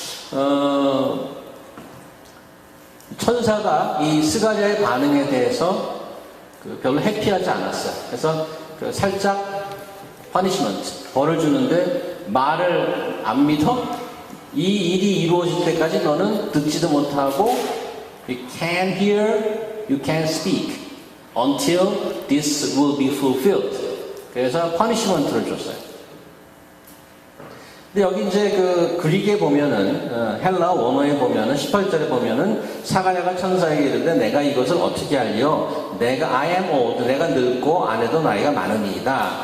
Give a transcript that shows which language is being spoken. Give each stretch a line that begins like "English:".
Korean: 그래서 천사가 이 스가랴의 반응에 대해서 별로 해피하지 않았어요. 그래서 살짝 퍼니시먼트, 벌을 주는데 말을 안 믿어? 이 일이 이루어질 때까지 너는 듣지도 못하고
English: you can't hear, you can't speak until this will be fulfilled.
Korean: 그래서 퍼니시먼트를 줬어요. 근데 여기 이제 그릭에 보면은 헬라 원어에 보면은 18절에 보면은 사가랴가 천사에게 이르되 내가 이것을 어떻게 알리요? 내가
English: I am old,
Korean: 내가 늙고 아내도 나이가 많으니이다.